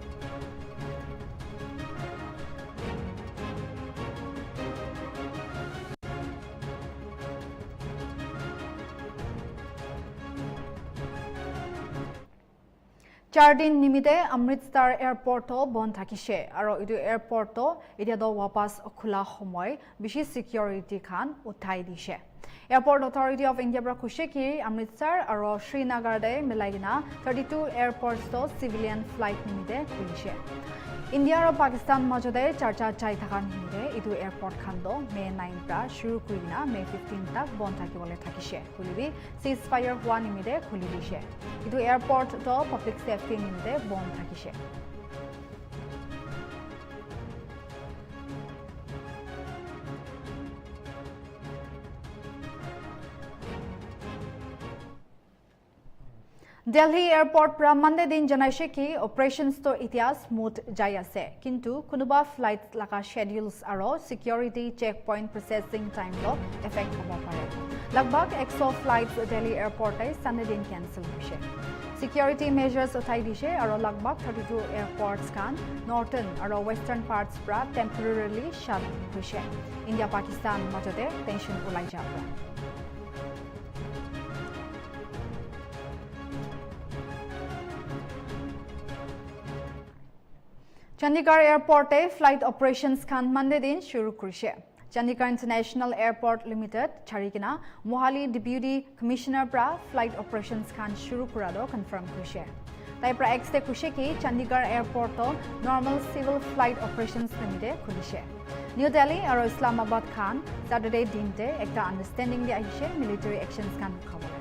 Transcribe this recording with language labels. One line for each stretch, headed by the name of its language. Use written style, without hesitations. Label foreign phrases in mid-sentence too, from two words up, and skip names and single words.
Naga Pidgin: Chardin nimite Amritsar Airport to bon thakishe aro edu airport to etia do wapas khula homoy bishi security khan uthai dishe Airport Authority of India bra kushe ki Amritsar aro Srinagar de milaigina 32 airports to
English: civilian flight
Naga Pidgin: nimite khulishe India aro Pakistan majode charcha chai thakan hinde edu airport khan do May 9 pra shuru kurina May 15 tak bon thakibole thakishe kulibi ceasefire hua nimite khuli dishe edu airport to
English: public safety
Naga Pidgin: nimite bon thakishe Delhi Airport pra Monday din janaishe ki operations to itia smooth jai ase kintu kunuba flights laga schedules aro
English: security checkpoint processing time
Naga Pidgin: lo effect hobo pare lagbag 100 flights Delhi Airport ai Sunday din cancel hoise
English: security measures
Naga Pidgin: uthai dishe aro lagbag 32 airports kan northern aro
English: western parts
Naga Pidgin: pra
English: temporarily shut
Naga Pidgin: hoise India Pakistan majode tension ulai jabra Chandigarh Airport e
English: flight operations
Naga Pidgin: khan Monday din shuru kurise Chandigarh International Airport Limited charikina Mohali Deputy Commissioner pra
English: flight operations
Naga Pidgin: khan shuru kurado confirm kurise tai pra ex te kushe ki Chandigarh Airport to
English: normal civil flight operations
Naga Pidgin: limite khulise New Delhi aro Islamabad khan Saturday dinte ekta understanding de ahishe
English: military actions
Naga Pidgin: khan khabore